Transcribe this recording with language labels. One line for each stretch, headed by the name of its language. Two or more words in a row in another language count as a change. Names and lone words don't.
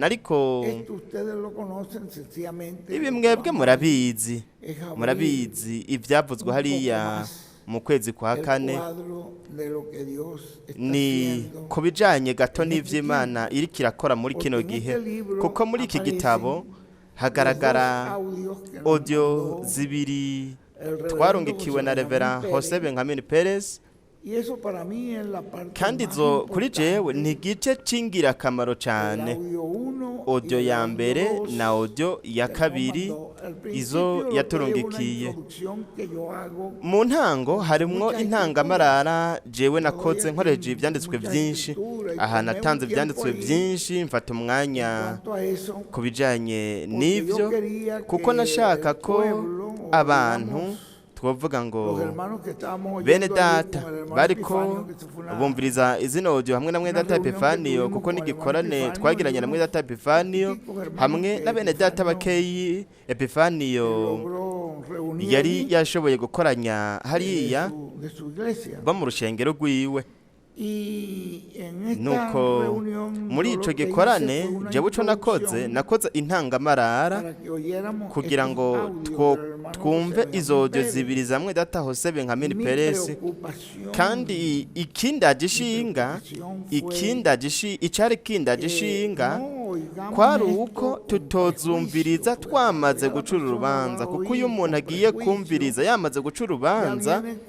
Rundi: Ariko ibi mwebwe murabizi ivyavuzwe hariya mu kwezi kwa kane, ni kubijanye gato n'ivy'Imana iriko irakora muri kino gihe. Kuko muri iki gitabo hagaragara audio zibiri twarungikiwe na Reverend Jose Benjamin Perez
Spanish: Y eso para mí es la parte
Rundi: kandi
Spanish: más
Rundi: izo kuri
Spanish: importante
Rundi: jewe ni igice c'ingirakamaro
Spanish: del
Rundi: cane.
Spanish: audio 1 y
Rundi: Audio
Spanish: del
Rundi: ya
Spanish: audio
Rundi: mbere
Spanish: 2
Rundi: na audio ya
Spanish: que nos
Rundi: kabiri
Spanish: mandó. Al
Rundi: izo
Spanish: principio lo que es una
Rundi: yaturungikiye.
Spanish: introducción que yo hago,
Rundi: Mu ntango harimwo intangamarara jewe nakoze nkoreje ivyanditswe vyinshi, aha natanze ivyanditswe vyinshi mfata
Spanish: en
Rundi: umwanya
Spanish: cuanto a eso,
Rundi: ku bijanye
Spanish: porque yo
Rundi: n'ivyo,
Spanish: quería
Rundi: kuko
Spanish: que
Rundi: nashaka
Spanish: el
Rundi: ko
Spanish: pueblo, o
Rundi: abantu
Spanish: digamos,
Rundi: twovuga
Spanish: los
Rundi: ngo
Spanish: hermanos que estábamos
Rundi: bene
Spanish: oyendo ayer
Rundi: data
Spanish: con el hermano
Rundi: bariko
Spanish: Epifanio, que eso fue una-
Rundi: bumviriza izina audio hamwe na mwene data Epifaniyo, kuko n'igikorane twagiranye na mwene data Epifaniyo hamwe na bene data bakeyi. Epifaniyo
Spanish: logró reunir
Rundi: yari
Spanish: allí
Rundi: yashoboye gukoranya hariya
Spanish: de su iglesia.
Rundi: bo mu rushengero rwiwe.
Spanish: Y en esta
Rundi: Nuko
Spanish: reunión
Rundi: muri
Spanish: yo
Rundi: ico
Spanish: lo que
Rundi: gikorane
Spanish: hice fue una
Rundi: jewe ico
Spanish: introducción
Rundi: nakoze intangamarara
Spanish: para que oyéramos
Rundi: kugira
Spanish: estos
Rundi: ngo
Spanish: audios del hermano
Rundi: twumve
Spanish: José
Rundi: izo
Spanish: Benjamín
Rundi: audio
Spanish: Pérez.
Rundi: zibiri zamwe data Jose Benjamin
Spanish: Mi
Rundi: Perez.
Spanish: preocupación
Rundi: Kandi ikindagishinga icari kindagishinga kwari uko tutozumviriza twamaze guca urubanza, kuko iyo umuntu agiye kumviriza yamaze guca urubanza